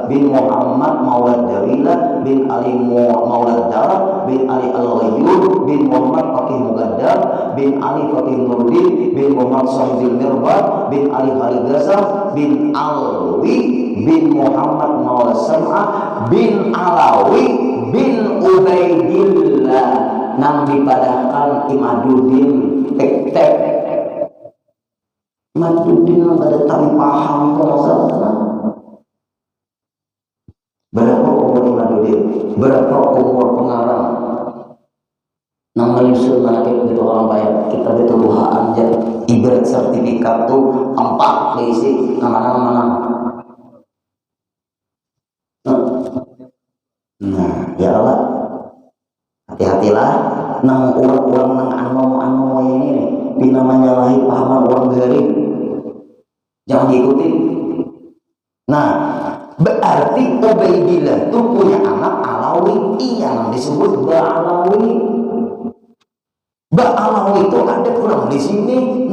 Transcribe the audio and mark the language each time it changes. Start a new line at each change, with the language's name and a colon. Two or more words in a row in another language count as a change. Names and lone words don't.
Banjar: bin Muhammad Maulad Dawila bin Ali Maulad Dar bin Ali Al-Ghayyur bin Muhammad Fakih Mugaddam bin Ali Fakih Nurdin bin Muhammad Sahidil Mirbad bin Ali Khalid Ghazal bin Alwi bin Muhammad Maulad Sam'ah bin Alawi bin Ubaidillah nang dipadahkan Imaduddin Tek-tek. Imaduddin nang ada tali paham masalah. Berapa umur Imaduddin? Berapa umur pengarang? Nang menyusul manakib itu orang bayar kita itu buhaan aja ibarat sertifikat tuh 4 diisi nama-nama. Nah ya Allah, hati-hatilah nang orang-orang nang anu ini bina menyalahi pahaman orang dari jangan diikuti. Nah berarti Ubaidillah itu punya anak Alawi yang disebut Ba'alawi. Ba'alawi itu ada kurang di sini.